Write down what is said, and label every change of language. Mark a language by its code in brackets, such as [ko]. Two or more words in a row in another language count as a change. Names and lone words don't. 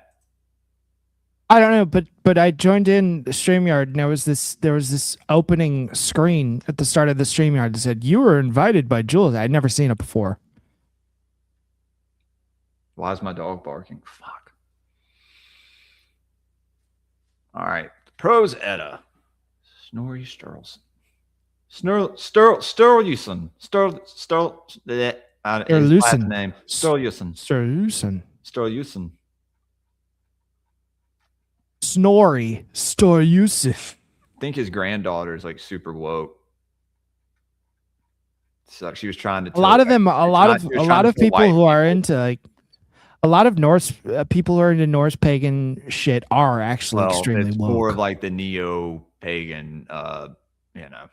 [en] I don't know, but I joined in the StreamYard, and there was this opening screen at the start of the StreamYard that said, you were invited by Jules. I'd never seen it before. Why is my dog barking? Fuck. All right. Prose Edda. Snorri Sturluson. Sturluson. Sturluson. Name. Sturluson. Snorri Sturluson. I think his granddaughter is like super woke. So she was trying to. A lot of people who are into like a lot of Norse people who are into Norse pagan shit are actually extremely woke. More of like the neo pagan, you know.